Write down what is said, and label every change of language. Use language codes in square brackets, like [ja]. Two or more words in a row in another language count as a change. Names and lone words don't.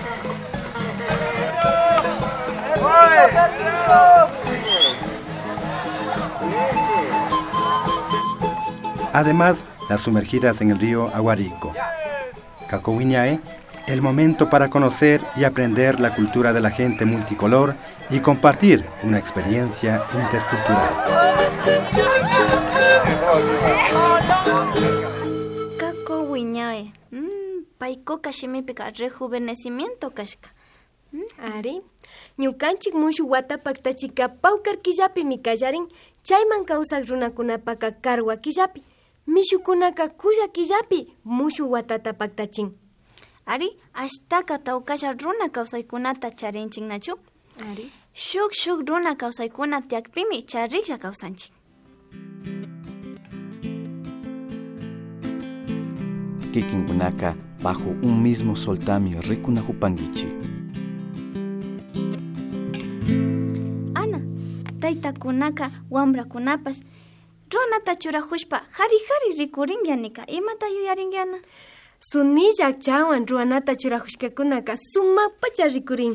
[es] Además, las sumergidas en el río Aguarico. Cacowiñae, el momento para conocer y aprender la cultura de la gente multicolor y compartir una experiencia intercultural. [qu] Cacowiñae, Paiko kashimipika rejuvenecimiento kashka. Ari, ñukanchik mushu wata paktachika pawkar killapi mi kallarin, chayman kawsak runakunapaka karwa killapi. Mishukunaka kulla killapi mushu watata paktachin. Ari, ashtaka tawkasha runa kawsaykunata charinchik nachu? Ari. Shuk runa kawsaykuna tiakpimi chariksha kawsanchik. Kikinkunaka bajo un mismo soltamio rikunahupangichi. Ana, taytakunaka wambrakunapas runata churahushpa hari rikuringianika imata yuyaringiana. Sunilla chawan ruanata churahushkakunaka sumaqpacha rikurin.